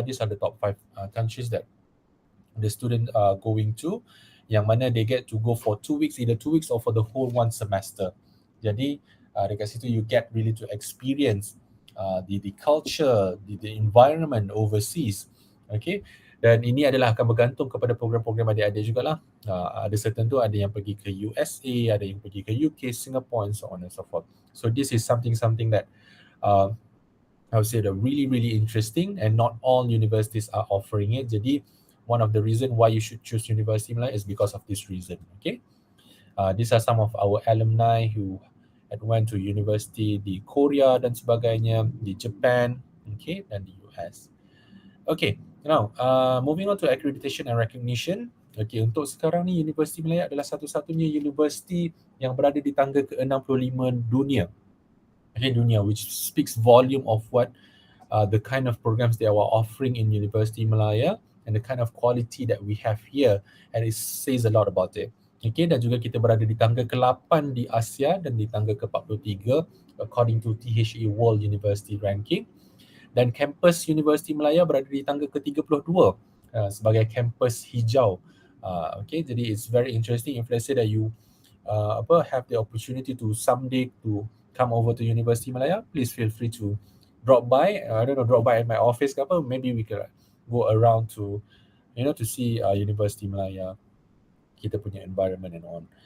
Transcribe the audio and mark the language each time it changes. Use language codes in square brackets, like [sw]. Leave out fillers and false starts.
[en] These are the top 5 countries that the student are going to, [ms] yang mana [en] they get to go for 2 weeks, either 2 weeks or for the whole one semester. [ms] Jadi dekat situ [en] you get really to experience the culture, the environment overseas. [ms] Okay, dan ini adalah akan bergantung kepada program-program adik-adik jugalah. Ada certain tu ada yang pergi ke USA, ada yang pergi ke UK, Singapore, [en] and so on and so forth. So this is something that I would say that really interesting, and not all universities are offering it. Jadi one of the reason why you should choose University Malaya is because of this reason. Okay, these are some of our alumni who had went to university [ms] di Korea dan sebagainya, [en] di Japan, okay, [ms] dan di US. [en] Okay, now moving on to accreditation and recognition. [ms] Okay, untuk sekarang ni Universiti Malaya adalah satu-satunya universiti yang berada di tangga ke-65 dunia. [en] Okay, dunia, which speaks volume of what the kind of programs they are offering in Universiti Malaya and the kind of quality that we have here, and it says a lot about it. [ms] Okay, dan juga kita berada di tangga ke-8 di Asia dan di tangga ke-43 [en] according to THE World University Ranking. [ms] Dan kampus Universiti Malaya berada di tangga ke-32 sebagai kampus hijau. [en] Okay, jadi it's very interesting if let's say that you have the opportunity to someday to come over to Universiti Malaya, please feel free to drop by. I don't know, drop by at my office [ms] ke apa. [en] Maybe we could go around to, to see Universiti Malaya, [ms] kita punya [en] environment and on.